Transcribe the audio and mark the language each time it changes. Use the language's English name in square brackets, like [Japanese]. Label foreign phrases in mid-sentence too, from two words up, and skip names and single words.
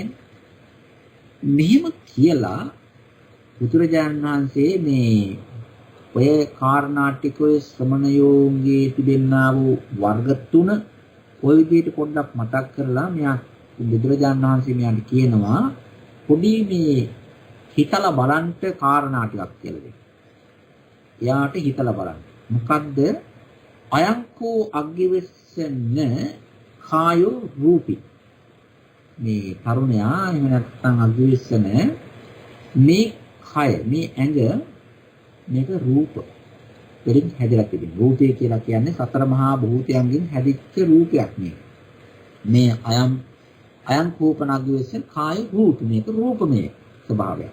[Sinhala] මෙහෙම කියලා බුදුරජාණන් වහන්සේ මේ ඔය කාරණා ටික ඔය ශ්‍රමණයෝන්ගේ තිබෙනා වූ වර්ග තුන ඔය විදිහට පොඩ්ඩක් මතක් කරලා මෙයා බුදුරජාණන් වහන්සේ මෙයාට කියනවා පොඩි මේ හිතලා බලන්න කාරණා ටිකක් කියලා දෙන්න. එයාට හිතලා බලන්න. මොකද්ද? [Pali] අයංකෝ අග්ගිවෙස්සන කායෝ රූපි. [Sinhala] මේ තරුණයා එහෙම නැත්නම් අග්ගිවෙස්සන මේ කය මේ ඇඟ මේක රූප වලින් හැදලා තිබෙන. රූපය කියලා කියන්නේ සතර මහා භූතයන්ගෙන් හැදිච්ච රූපයක් නේ. මේ [Pali] අයං කෝපනග්ගිවෙස්සන කාය රූප [Sinhala] මේක රූපමය ස්වභාවයක්.